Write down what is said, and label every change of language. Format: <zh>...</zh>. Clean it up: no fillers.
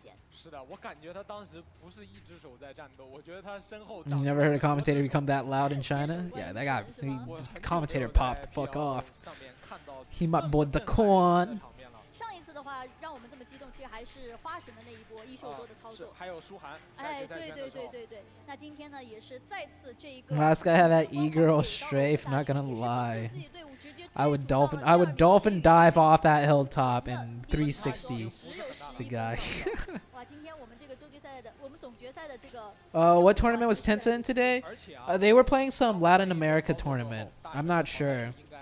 <zh>是的，我感觉他当时不是一只手在战斗，我觉得他身后。</zh> <en>You never heard a commentator become that loud in China? Yeah, that guy, commentator popped the fuck off. He might board the Quan.</en> <zh>上一次的话，让我们这么激动，其实还是花神的那一波一秀多的操作。还有舒涵。哎，对。那今天呢，也是再次这个。</zh> <en>Last guy had that e-girl strafe. Not gonna lie. I would dolphin dive off that hilltop and 360 the guy.</en> <zh>哇，今天我们这个周决赛的，我们总决赛的这个。</zh> <en>What tournament was Tensa in today? They were playing some Latin America tournament. I'm not sure.</en>